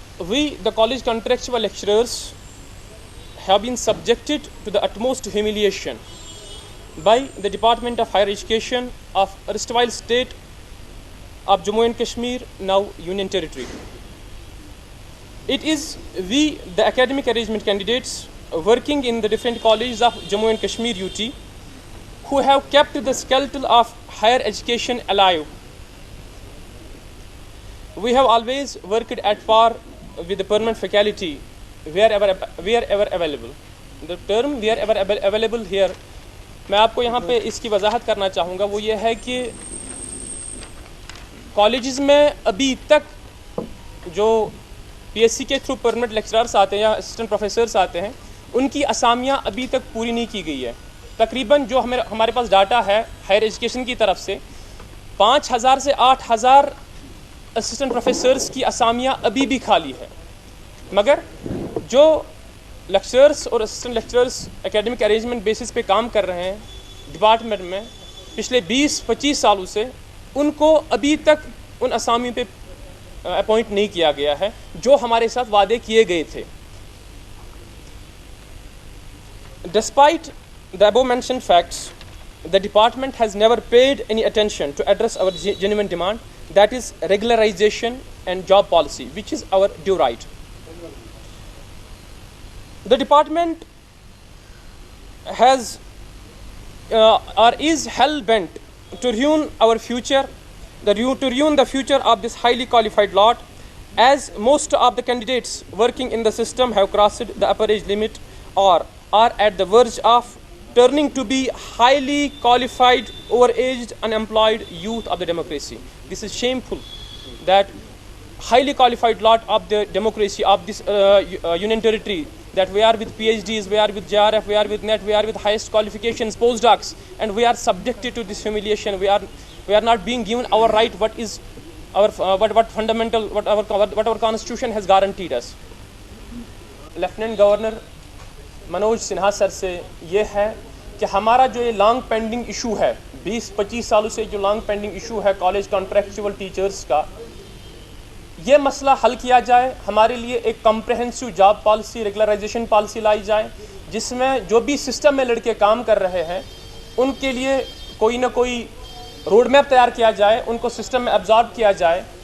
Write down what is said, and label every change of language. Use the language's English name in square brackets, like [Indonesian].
[English] We, the college contractual lecturers, have been subjected to the utmost humiliation by the Department of Higher Education of erstwhile state of Jammu and Kashmir, now Union Territory. It is we, the academic arrangement candidates working in the different colleges of Jammu and Kashmir UT, who have kept the skeleton of higher education alive. We have always worked at par with the permanent faculty wherever available. The term wherever available here [Urdu] میں آپ کو یہاں پہ اس کی وضاحت کرنا چاہوں گا، وہ یہ ہے کہ کالجز میں ابھی تک جو پی ایس سی کے تھرو پرمننٹ لیکچررس آتے ہیں یا اسسٹنٹ پروفیسرس آتے ہیں، ان کی اسامیاں ابھی تک پوری نہیں کی گئی ہے۔ تقریباً جو ہمارے پاس ڈاٹا ہے ہائر ایجوکیشن کی طرف سے، 5000 سے 8000 اسسٹنٹ پروفیسرس کی اسامیاں ابھی بھی خالی ہے، مگر جو لیکچررس اور assistant lecturers academic arrangement basis پہ کام کر رہے ہیں ڈپارٹمنٹ میں پچھلے 20-25 سالوں سے، ان کو ابھی تک ان اسامیوں پہ اپوائنٹ نہیں کیا گیا ہے جو ہمارے ساتھ وعدے کیے گئے تھے۔ [English] Despite the above mentioned facts, the department has never paid any attention to address our genuine demand, that is regularization and job policy, which is our due right. The department has or is hell-bent to ruin our future, to ruin the future of this highly qualified lot, as most of the candidates working in the system have crossed the upper age limit or are at the verge of turning to be highly qualified, overaged, unemployed youth of the democracy. This is shameful that highly qualified lot of the democracy of this Union Territory, that we are with PhDs, we are with JRF, we are with NET, we are with highest qualifications, postdocs, and we are subjected to this humiliation. We are not being given our right, what is our what fundamental, what our constitution has guaranteed us. [Urdu] Lieutenant governor Manoj Sinha سر سے یہ ہے کہ ہمارا جو یہ long pending issue ہے، 20-25 سالوں سے جو لانگ پینڈنگ ایشو ہے کالج کانٹریکچول ٹیچرز کا، یہ مسئلہ حل کیا جائے۔ ہمارے لیے ایک comprehensive job policy, regularisation policy لائی جائے، جس میں جو بھی سسٹم میں لڑکے کام کر رہے ہیں ان کے لیے کوئی نہ کوئی روڈ میپ تیار کیا جائے، ان کو سسٹم میں ایبزارب کیا جائے،